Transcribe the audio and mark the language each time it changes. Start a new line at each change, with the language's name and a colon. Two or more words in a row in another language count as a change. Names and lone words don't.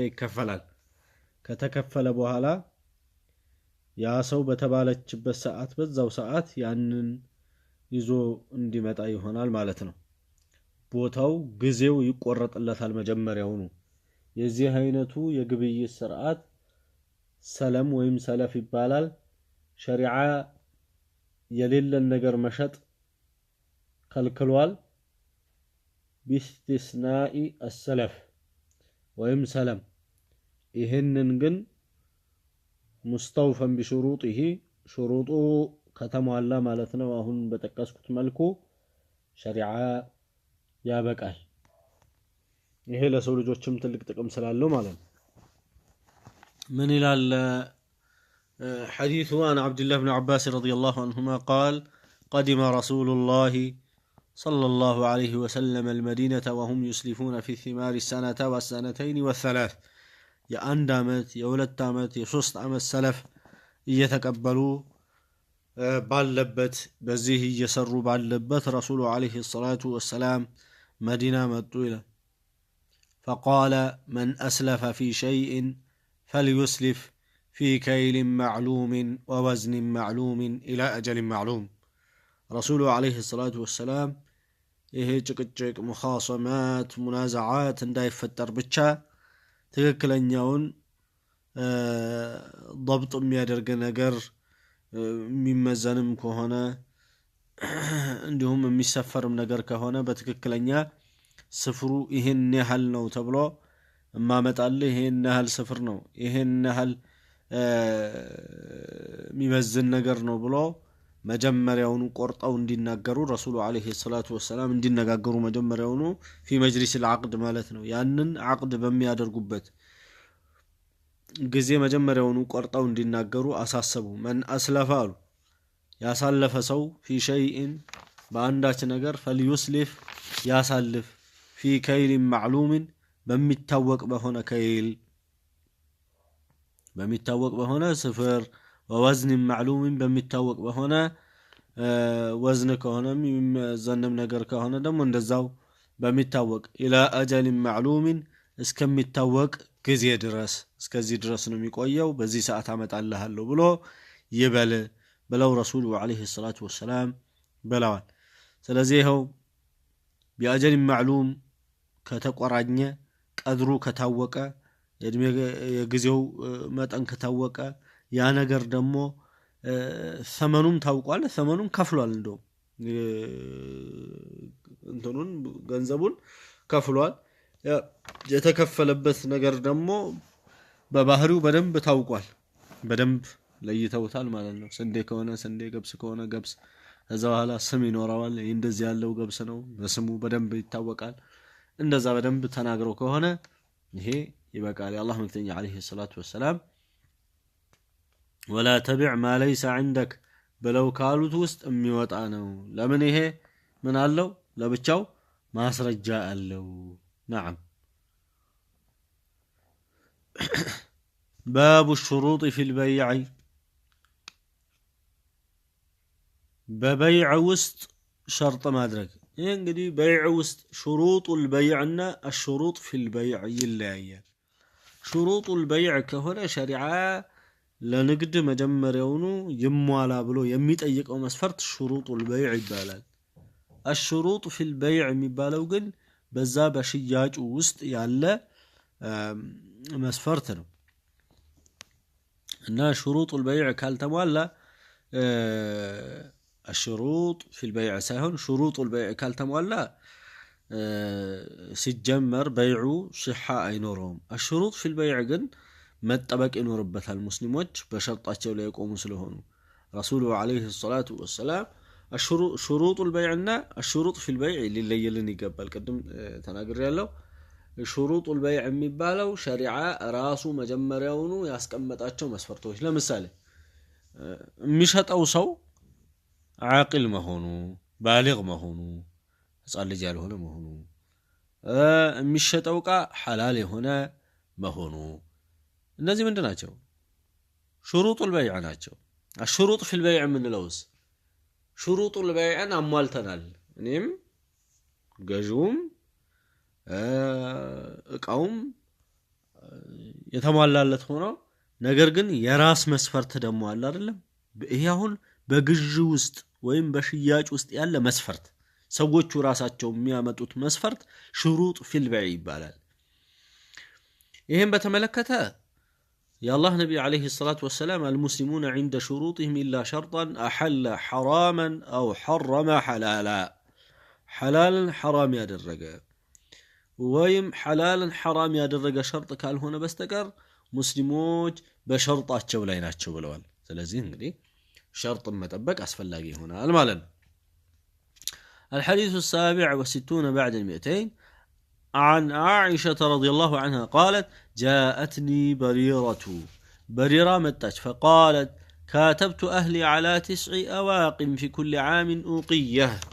Amharic: ይከፈላል። ከተከፈለ በኋላ ያ ሰው በተባለችበት ሰዓት በዛው ሰዓት ያንን ይዞ እንዲመጣ ይሆናል ማለት ነው። ቦታው ጊዜው ይቆረጥለታል መጀመሪያውኑ። የዚህ አይነቱ የግብይት ስርዓት ሰለም ወይም ሰለፍ ይባላል። ሸሪዓ የሌለን ነገር መሸጥ ከልክሏል።
Arabic: باستثناء السلف
Amharic: ወይም ሰለም። ይህንን ግን
Arabic: مستوفين بشروطه
Amharic: ሽሩጡ ከተሟላ ማለት ነው። አሁን በጠቀስኩት መልኩ ሸሪዓ ያበቃል። ይሄ ለሰው ልጆችም ትልቅ ጥቅም ስላለው ማለት ነው። من ይላል
Arabic: حديث عن عبد الله بن عباس رضي الله عنهما قال: قدم رسول الله صلى الله عليه وسلم المدينة وهم يسلفون في الثمار السنة والسنتين والثلاث.
Amharic: يا አንድ አመት የሁለት አመት የሶስት አመት ሰለፍ እየተቀበሉ ባለበት በዚህ እየሰሩ ባለበት
Arabic: الرسول عليه الصلاة والسلام
Amharic: መዲና መጡ ይላል።
Arabic: فقال: من أسلف في شيء فليسلف في كيل معلوم ووزن معلوم إلى أجل معلوم. رسول عليه الصلاة والسلام
Amharic: ይሄ ጭቅጭቅ
Arabic: مخاصمات منازعات
Amharic: እንዳይፈጠር ብቻ ትክክለኛውን ضبط የሚያደርግ ነገር የሚመዘንም ከሆነ እንዲሁም የሚሰፈርም ነገር ከሆነ በትክክለኛ ስፍሩ ይሄን ያህል ነው ተብሎ ማመጣልህ ይሄን ያህል ስፍር ነው ይሄን ያህል የሚመዝን ነገር ነው ብሎ መጀመሪያውኑ ቆርጠው እንዲናገሩ
Arabic: الرسول عليه الصلاه والسلام
Amharic: እንዲነጋገሩ መጀመሪያውኑ
Arabic: في مجلس العقد
Amharic: ማለት ነው። ያንን عقد በሚያደርጉበት ጊዜ መጀመሪያውኑ ቆርጠው እንዲናገሩ አሳሰቡ።
Arabic: من اسلف
Amharic: አሉ ያሳለፈ ሰው
Arabic: في شيء
Amharic: በአንዳች ነገር فليسلف ያሳልፍ
Arabic: في كيل معلوم
Amharic: በሚታወቅ በሆነ ከይል በሚታወቅ በሆነ ስፍር
Arabic: ووزن معلوم
Amharic: በሚታወቅ በሆነ ወዝን ከሆነም የሚመዘንም ነገር ከሆነ ደግሞ እንደዛው በሚታወቅ
Arabic: إلى أجل معلوم
Amharic: እስከሚታወቅ ጊዜ ድረስ እስከዚህ ድረስ ነው የሚቆየው በዚህ ሰዓት አመጣልሃለሁ ብሎ ይበል ብለው
Arabic: الرسول عليه الصلاة والسلام
Amharic: ብለዋል። ስለዚህ ይኸው
Arabic: بأجل معلوم
Amharic: ከተቆራኘ ቀድሩ ከታወቀ የእድሜ የጊዜው መጠን ከታወቀ ያ ነገር ደግሞ ثمኑም ታውቋል ثمኑም ከፍሏል እንደው እንትኑን ገንዘቡን ከፍሏል የተከፈለበት ነገር ደግሞ በባህሪው በደንብ ታውቋል በደንብ ለይተውታል ማለት ነው ስንዴ ከሆነ ስንዴ ገብስ ከሆነ ገብስ ከዛ በኋላ ስም ይኖረዋል እንደዚህ ያለው ገብስ ነው በስሙ በደንብ ይታወቃል እንደዛ በደንብ ተናግረው ከሆነ ይሄ ይበቃል የአላህ መልእክተኛ
Arabic: عليه الصلاة والسلام ولا تبع ما ليس عندك بلو
Amharic: ካሉት ውስጥ የሚወጣ ነው ለምን ይሄ ምን አለው ለብቻው ማስረጃ አለው نعم
Arabic: باب الشروط في البيع ببيع وسط شرط
Amharic: ማድረግ ይሄ እንግዲህ በይዕ ውስጥ
Arabic: شروط البيع
Amharic: እና
Arabic: الشروط في البيع
Amharic: ይለያያል
Arabic: شروط البيع
Amharic: ከሆነ ሸሪዓ ለንግድ መጀመሪያውኑ ይሟላ ብሎ የሚጠይቀው መስፈርት
Arabic: شروط البيع
Amharic: ይባላል
Arabic: الشروط في البيع
Amharic: የሚባለው ግን በዛ በሽያጭ ውስጥ ያለ መስፈርት ነው እና
Arabic: شروط البيع
Amharic: ካልተሟላ
Arabic: الشروط في البيع
Amharic: ሳይሆን
Arabic: شروط البيع
Amharic: ካልተሟላ ሲጀመር በይዑ صحة አይኖረውም
Arabic: الشروط في البيع
Amharic: ግን መጠበቅ ይኖርበታል ሙስሊሞች በሸርጣቸው ላይ የቆሙ ስለሆኑ ረሱሉ
Arabic: عليه الصلاة والسلام شروط البيع
Amharic: እና الشروط
Arabic: في البيع
Amharic: ሊለየልን ይገባል ቀደም ተናግሬያለሁ
Arabic: شروط البيع
Amharic: የሚባለው ሸሪዓ ራሱ መጀመሪያውኑ ያስቀመጣቸው መስፈርቶች ለምሳሌ የሚሸጠው ሰው عاقل መሆኑ بالغ መሆኑ ህፃን ልጅ ያልሆነ መሆኑ የሚሸጠው ዕቃ ሐላል የሆነ መሆኑ እነዚህ ምንድናቸው
Arabic: شروط البيع
Amharic: ናቸው
Arabic: الشروط في البيع
Amharic: ምንለውስ
Arabic: شروط البيع
Amharic: አሟልተናል እኔም ገዥውም ዕቃውም የተሟላለት ሆኖ ነገር ግን የራስ መስፈርት ደግሞ አለ አይደለም ይሄ አሁን በግዥ ውስጥ ወይም በሽያጭ ውስጥ ያለ መስፈርት ሰዎቹ ራሳቸው የሚያመጡት መስፈርት
Arabic: شروط في البيع
Amharic: ይባላል ይሄን በተመለከተ የአላህ ነብይ
Arabic: عليه الصلاة والسلام المسلمون عند شروطهم الا شرطا احل حراما او حرم حلالا حلالا حرام
Amharic: ያደረገ ወይም
Arabic: حلالا حرام ያደረገ
Amharic: ሸርጥ ካልሆነ በስተቀር ሙስሊሞች በሸርጣቸው ላይ ናቸው ብለዋል ስለዚህ እንግዲህ
Arabic: شرط مطبق أسفل هنا المالن الحديث 67 بعد 200 عن عائشة رضي الله عنها قالت جاءتني بريرة متاج فقالت كاتبت أهلي على 9 أواق في كل عام أوقية